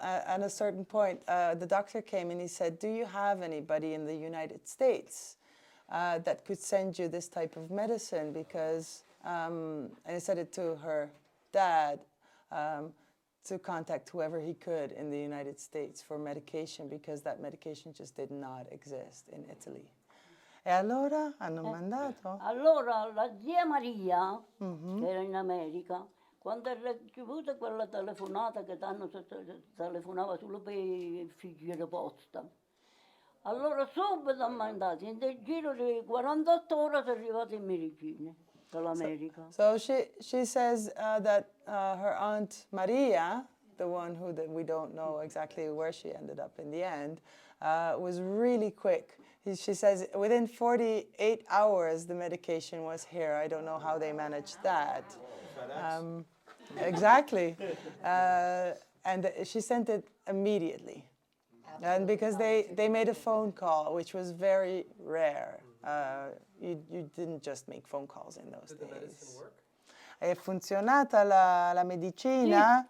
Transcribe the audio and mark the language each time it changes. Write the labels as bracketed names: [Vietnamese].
[English] At a certain point, the doctor came and he said, "Do you have anybody in the United States that could send you this type of medicine?" Because, and he said it to her dad, to contact whoever he could in the United States for medication, because that medication just did not exist in Italy. [Italian] E allora hanno mandato? Allora la zia Maria, che era in America, quando ha ricevuto quella telefonata che telefonava solo per il figlio di posta, allora subito ha mandato, in del giro di 48 ore sono arrivate in medicine dall'America. [English] So she says that her aunt Maria, the one that we don't know exactly where she ended up in the end, was really quick. She says within 48 hours the medication was here. I don't know how they managed that. Exactly. And she sent it immediately. And because they made a phone call, which was very rare. You didn't just make phone calls in those days. [Italian] È funzionata la medicina?